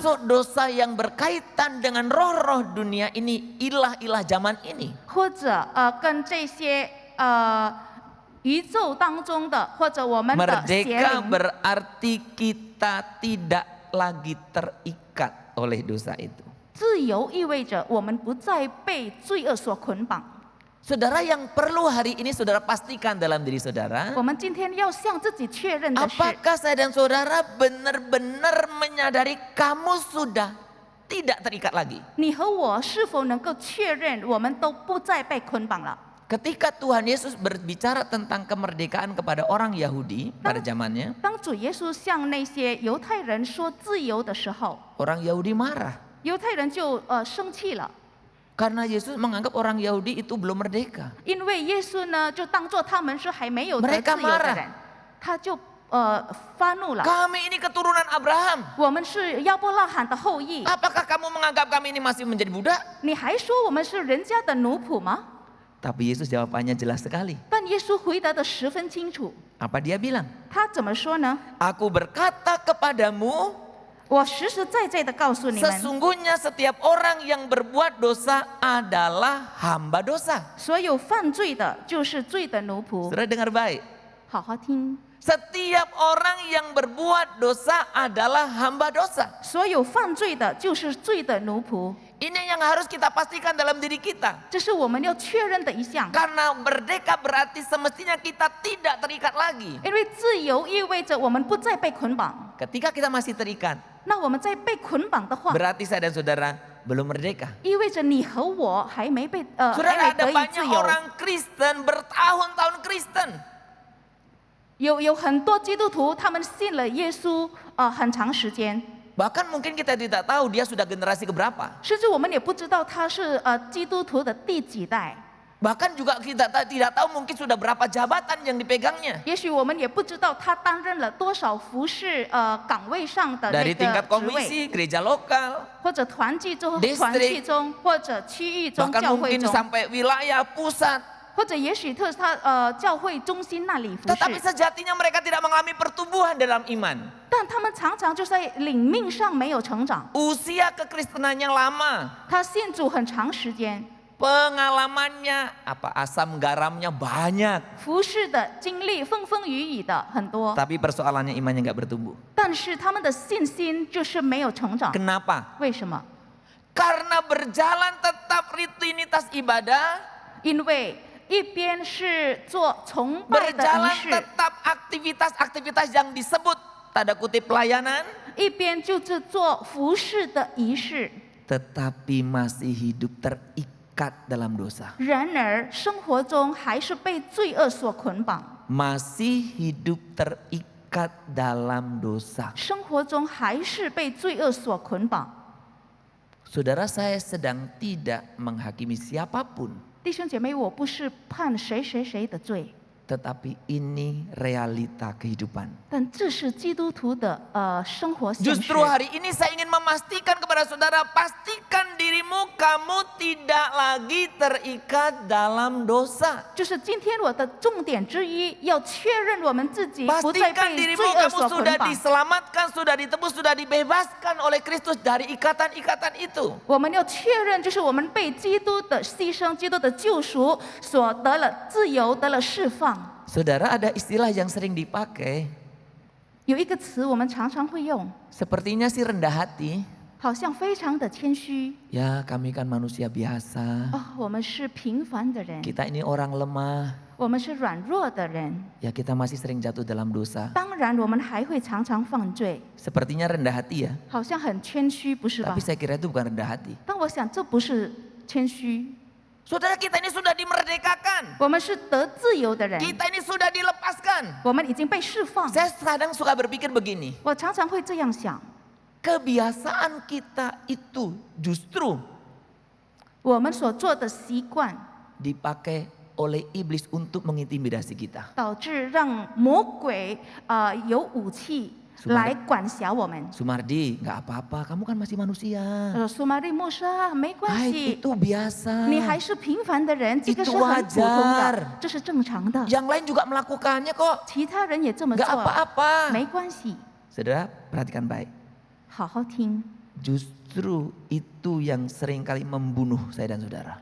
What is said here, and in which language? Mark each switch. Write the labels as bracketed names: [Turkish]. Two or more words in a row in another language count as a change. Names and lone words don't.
[Indonesian] Termasuk dosa yang berkaitan dengan roh-roh dunia ini, ilah-ilah zaman ini. [Chinese] 或者跟这些宇宙当中的或者我们的邪 [Indonesian] Merdeka [Chinese] 灵。 [Indonesian] berarti kita tidak lagi terikat oleh dosa itu. [Chinese] 自由意味着我们不再被罪恶所捆绑。 [Indonesian] Saudara, yang perlu hari ini saudara pastikan dalam diri saudara, [Chinese] 我们今天要向自己确认的是， [Indonesian] apakah saya dan saudara benar-benar menyadari kamu sudah tidak terikat lagi? [Chinese] 你和我是否能够确认我们都不再被捆绑了？ [Indonesian] Ketika Tuhan Yesus berbicara tentang kemerdekaan kepada orang Yahudi pada zamannya, [Chinese] 当主耶稣向那些犹太人说自由的时候， [Indonesian] orang Yahudi marah. [Chinese] 犹太人就生气了。 [Indonesian] Karena Yesus menganggap orang Yahudi itu belum merdeka. [Chinese] 因为耶稣呢，就当作他们是还没有得自 [Indonesian] Mereka [Chinese] 由的 [Indonesian] marah [Chinese] 人，他就发怒了。 [Indonesian] Kami ini keturunan Abraham. [Chinese] 我们是亚伯拉罕的后裔， [Indonesian] Apakah kamu menganggap kami ini masih menjadi budak? [Chinese] 你还说我们是人家的奴仆吗？ [Indonesian] Tapi Yesus jawabannya jelas sekali. [Chinese] 但耶稣回答的十分清楚， [Indonesian] Apa dia bilang? [Chinese] 他怎么说呢？ [Indonesian] Aku berkata kepadamu, [Chinese] 我实实在在的告诉你们， [Indonesian] sesungguhnya setiap orang yang berbuat dosa adalah hamba dosa. [Chinese] 所有犯罪的就是罪的奴仆。 [Indonesian] Saudara dengar baik. [Chinese] 好好听， [Indonesian] Setiap orang yang berbuat dosa adalah hamba dosa. [Chinese] 所有犯罪的就是罪的奴仆， [Indonesian] Ini yang harus kita pastikan dalam diri kita. [Chinese] 这是我们要确认的一项。 [Indonesian] Karena merdeka berarti semestinya kita tidak terikat lagi. [Chinese] 因为自由意味着我们不再被捆绑。 [Indonesian] Ketika kita masih terikat, [Chinese] 那我们在被捆绑的话， [Indonesian] berarti saya dan saudara belum merdeka. [Chinese] 意味着你和我还没被还 [Indonesian] Saudara, [Chinese] 没 [Indonesian] ada [Chinese] 得以自 [Indonesian] banyak [Chinese] 由。 [Indonesian] orang Kristen bertahun-tahun Kristen. [Chinese] 有很多基督徒，他们信了耶稣很长时间， [Indonesian] Bahkan mungkin kita tidak tahu dia sudah generasi keberapa. [Chinese] 甚至我们也不知道他是基督徒的第几代。 [Indonesian] Bahkan juga kita tidak tahu mungkin sudah berapa jabatan yang dipegangnya. [Chinese] 也许我们也不知道他担任了多少服饰岗位上的那 [Indonesian] Dari [Chinese] 个 [Indonesian] tingkat [Chinese] 职位， [Indonesian] komisi, gereja lokal, [Chinese] 或者团契中、 [Indonesian] Distrik [Chinese] 团契中，或者区域中、 [Indonesian] bahkan [Chinese] 教会 [Indonesian] mungkin [Chinese] 中， [Indonesian] sampai wilayah pusat. [Chinese] 或者也许教会中心那里服 [Indonesian] Tetapi [Chinese] 侍， [Indonesian] sejatinya mereka tidak mengalami pertumbuhan dalam iman. [Chinese] 但他们常常就在领命上没有成长。 [Indonesian] Usia kekristenannya lama. [Chinese] 他信主很长时间， [Indonesian] pengalamannya, asam garamnya banyak. [Chinese] 服侍的经历风风雨雨的很多， [Indonesian] Tapi persoalannya imannya nggak bertumbuh. [Chinese] 但是他们的信心就是没有成长。 [Indonesian] Kenapa? [Chinese] 为什么？ [Indonesian] Karena berjalan tetap rutinitas ibadah, [Chinese] 因为一边是做崇拜的仪 [Indonesian] berjalan [Chinese] 式， [Indonesian] tetap aktivitas-aktivitas yang disebut tanda kutip pelayanan, [Chinese] 一边就是做服侍的仪式。 [Indonesian] tetapi masih hidup terikat dalam dosa. [Chinese] 然而生活中还是被罪恶所捆绑， [Indonesian] Masih hidup terikat dalam dosa. [Chinese] 生活中还是被罪恶所捆绑。 [Indonesian] Saudara, saya sedang tidak menghakimi siapapun, [Chinese] 弟兄姐妹，我不是判谁谁谁的罪， [Indonesian] tetapi ini realita kehidupan. [Chinese] 但这是基督徒的生活现实。 [Indonesian] Justru hari ini saya ingin memastikan kepada saudara, pastikan dirimu kamu tidak lagi terikat dalam dosa. [Chinese] 就是今天我的重点之一，要确认我们自己不再 [Indonesian] Pastikan [Chinese] 被 [Indonesian] dirimu [Chinese] 罪恶 [Indonesian] kamu [Chinese] 所捆 [Indonesian] sudah [Chinese] 绑。 [Indonesian] diselamatkan, sudah ditebus, sudah dibebaskan oleh Kristus dari ikatan-ikatan itu. [Chinese] 我们要确认，就是我们被基督的牺牲、基督的救赎所得了自由，得了释放。 [Indonesian] Saudara, ada istilah yang sering dipakai, [Chinese] 有一个词我们常常会用， [Indonesian] sepertinya sih rendah hati. [Chinese] 好像非常的谦虚。 [Indonesian] Ya, kami kan manusia biasa. [Chinese] 我们是平凡的人， [Indonesian] Kita ini orang lemah. [Chinese] 我们是软弱的人。 [Indonesian] Ya, kita masih sering jatuh dalam dosa. [Chinese] 当然，我们还会常常犯罪， [Indonesian] Sepertinya rendah hati ya. [Chinese] 好像很谦虚，不是吧 [Indonesian] Tapi？saya kira itu bukan rendah hati. [Chinese] 但我想这不是谦虚， [Indonesian] Saudara, kita ini sudah dimerdekakan. [Chinese] 我们是得自由的人， [Indonesian] Kita ini sudah dilepaskan. [Chinese] 我们已经被释放。 [Indonesian] Saya kadang suka berpikir begini. [Chinese] 我常常会这样想， [Indonesian] Kebiasaan kita itu justru [Chinese] 我们所做的习惯， [Indonesian] dipakai oleh iblis untuk mengintimidasi kita. [Chinese] 导致让魔鬼有武器 [Indonesian] Sumar- [Chinese] 来管辖我们。 [Indonesian] Sumardi, nggak apa-apa, kamu kan masih manusia. [Chinese] 苏玛丽牧师啊，没关 Ah, 系， [Indonesian] itu biasa. [Chinese] 你还是平凡的人，这个 [Indonesian] Itu [Chinese] 是很普通 [Indonesian] wajar [Chinese] 的，这是正常的。 [Indonesian] Yang lain juga melakukannya kok. [Chinese] 其他人也这么 [Indonesian] Nggak [Chinese] 做， [Indonesian] apa-apa. [Chinese] 没关系。 [Indonesian] Saudara, perhatikan baik. [Chinese] 好好听， [Indonesian] Justru itu yang seringkali membunuh saya dan saudara.